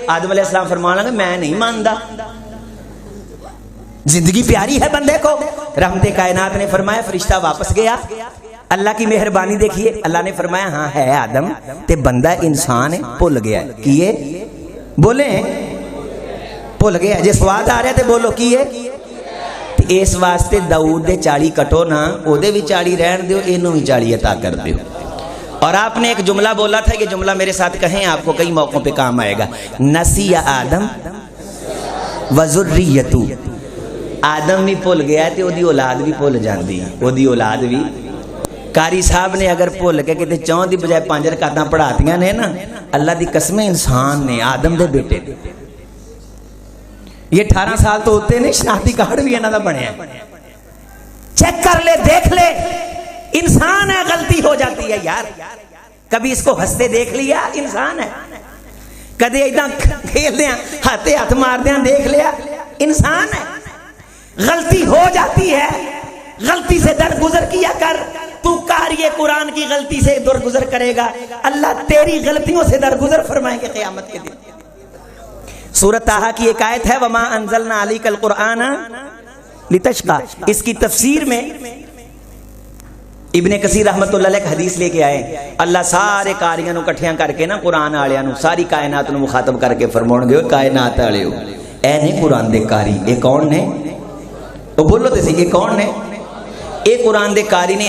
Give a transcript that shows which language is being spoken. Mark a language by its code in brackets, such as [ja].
[ur] آدم علیہ السلام فرمانے لگے میں نہیں مانتا, زندگی پیاری ہے بندے کو. رحمت کائنات نے فرمایا فرشتہ واپس گیا. اللہ کی مہربانی دیکھیے, اللہ نے فرمایا ہاں ہے آدم [pa] تے بندہ انسان ہے, بھول گیا [ur] کیے بولے بھول گیا. [pa] جے سواد آ رہا تے بولو کیے. اس واسطے داؤد دے 40 کٹو نا, او دے بھی 40 رہن دیو, اینو بھی 40 عطا کر دیو. [ur] اور آپ نے ایک جملہ بولا تھا, یہ جملہ میرے ساتھ کہیں, آپ کو کئی موقعوں پہ کام آئے گا. [ar] نسی آدم وذریتو, [pa] آدم بھی بھول گیا تے اودی اولاد بھی بھول جاندی, اودی اولاد بھی. قاری صاحب نے اگر بھول کے کتے 4 دی بجائے 5 رکعتاں پڑھاتیاں نے نا, اللہ دی قسم انسان نے آدم دے بیٹے نے. [ur] یہ 18 سال تو ہوتے نہیں, شناختی کارڈ بھی [pa] انہاں دا بنیا. [ur] چیک کر لے, دیکھ لے, انسان ہے, غلطی ہو جاتی ہے یار. کبھی اس کو ہنستے دیکھ لیا, انسان ہے. [pa] کدے ایداں کھیل دیاں ہاتھ مار دیاں دیکھ لیا, انسان ہے. [ur] غلطی ہو جاتی ہے, غلطی سے درگزر کیا کر. تو قاری قرآن کی غلطی سے درگزر کرے گا, اللہ تیری غلطیوں سے درگزر فرمائیں گے قیامت کے دن. سورۃ طٰہٰ کی ایک آیت ہے [ar] وَمَا أَنزَلْنَا عَلَيْكَ الْقُرْآنَ لِتَشْقَىٰ. [ur] اس کی تفسیر میں ابن کثیر رحمت اللہ علیہ حدیث لے کے آئے. [pa] اللہ سارے قاریاں نو کٹھیاں کر کے نا, قرآن آلیاں نو, ساری کائنات نو مخاطب کر کے فرماؤن گے کائنات آلیو اے نے قرآن دے قاری, اے کون نے؟ تو بولو تے سی, یہ کون نے؟ اے قرآن دے قاری نے.